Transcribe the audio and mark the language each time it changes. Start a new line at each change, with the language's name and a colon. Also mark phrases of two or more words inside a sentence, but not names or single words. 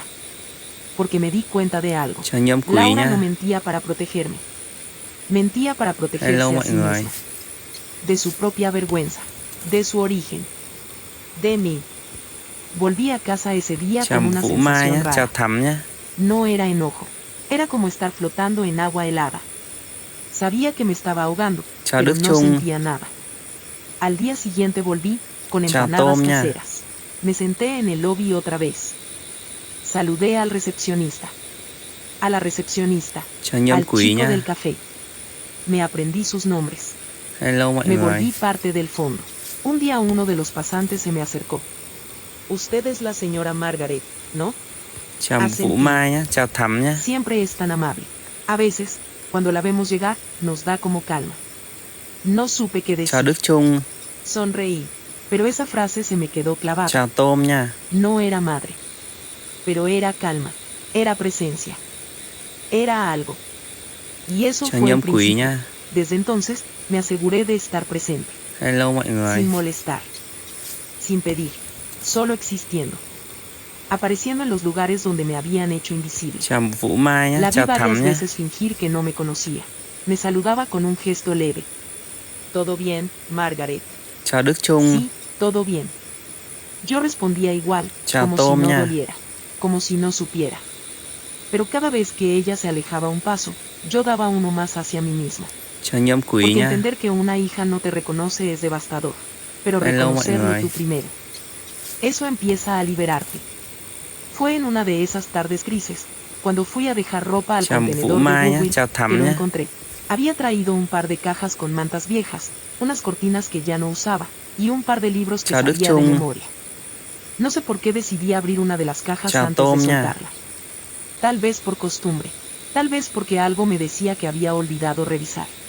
Spanish: Porque me di cuenta de algo.
Vietnamese: Chào Nhâm Quỷ
Spanish: Laura no
Vietnamese: nha.
Spanish: mentía para protegerme. Mentía para protegerse
Vietnamese: Hello,
Spanish: a
Vietnamese: mọi
Spanish: sí
Vietnamese: người.
Spanish: misma. De su propia vergüenza. De su origen. De mí. Volví a casa ese día
Vietnamese: Chào
Spanish: con una
Vietnamese: Vũ Mai
Spanish: sensación
Vietnamese: nhá. Chào
Spanish: rara.
Vietnamese: Thắm nhá.
Spanish: No era enojo. Era como estar flotando en agua helada. Sabía que me estaba ahogando,
Vietnamese: Chào
Spanish: pero
Vietnamese: Đức
Spanish: no
Vietnamese: Trung.
Spanish: sentía nada. Al día siguiente volví, con
Vietnamese: Chào
Spanish: empanadas
Vietnamese: Tôm nha.
Spanish: caseras. Me senté en el lobby otra vez. Saludé al recepcionista. A la recepcionista.
Vietnamese: Chào Nhâm
Spanish: Al
Vietnamese: Quỷ
Spanish: chico
Vietnamese: nha.
Spanish: del café. Me aprendí sus nombres.
Vietnamese: Hello mọi
Spanish: Me
Vietnamese: người.
Spanish: volví parte del fondo. Un día uno de los pasantes se me acercó. Usted es la señora Margaret, ¿no?
Vietnamese: Chào
Spanish: Asentí.
Vietnamese: Vũ Mai nhá. Chào Thắm nhá.
Spanish: Siempre es tan amable. A veces, cuando la vemos llegar, nos da como calma. No supe qué
Vietnamese: Chào
Spanish: decir.
Vietnamese: Đức Trung.
Spanish: Sonreí. Pero esa frase se me quedó clavada.
Vietnamese: Chào Tôm nha.
Spanish: No era madre. Pero era calma. Era presencia. Era algo. Y eso
Vietnamese: Chào
Spanish: fue el
Vietnamese: Nhâm Quỷ
Spanish: principio.
Vietnamese: nha.
Spanish: Desde entonces, me aseguré de estar presente.
Vietnamese: Hello mọi người.
Spanish: Sin molestar. Sin pedir. Solo existiendo. Apareciendo en los lugares donde me habían hecho invisible.
Vietnamese: Chào Vũ Mai nhá.
Spanish: La vi
Vietnamese: Chào
Spanish: varias
Vietnamese: Thắm nhá.
Spanish: veces fingir que no me conocía. Me saludaba con un gesto leve. ¿Todo bien, Margaret?
Vietnamese: Chào Đức Trung.
Spanish: Sí, todo bien. Yo respondía igual,
Vietnamese: Chào
Spanish: como si
Vietnamese: Tôm
Spanish: no
Vietnamese: nha.
Spanish: doliera, como si no supiera. Pero cada vez que ella se alejaba un paso, yo daba uno más hacia mí mismo.
Vietnamese: Chào Nhâm Quỷ
Spanish: Porque
Vietnamese: nha.
Spanish: entender que una hija no te reconoce es devastador. Pero
Vietnamese: Hello, mọi
Spanish: reconocerlo
Vietnamese: người.
Spanish: tú primero. Eso empieza a liberarte. Fue en una de esas tardes grises, cuando fui a dejar ropa al
Vietnamese: Chào Vũ
Spanish: contenedor de
Vietnamese: Mai nhá.
Spanish: Goodwill,
Vietnamese: Chào
Spanish: que
Vietnamese: Thắm
Spanish: lo
Vietnamese: nhá.
Spanish: encontré. Había traído un par de cajas con mantas viejas, unas cortinas que ya no usaba, y un par de libros que
Vietnamese: Chào Đức
Spanish: sabía de
Vietnamese: Trung.
Spanish: memoria. No sé por qué decidí abrir una de las cajas
Vietnamese: Chào
Spanish: antes
Vietnamese: Tôm
Spanish: de
Vietnamese: nha.
Spanish: soltarla. Tal vez por costumbre, tal vez porque algo me decía que había olvidado revisar.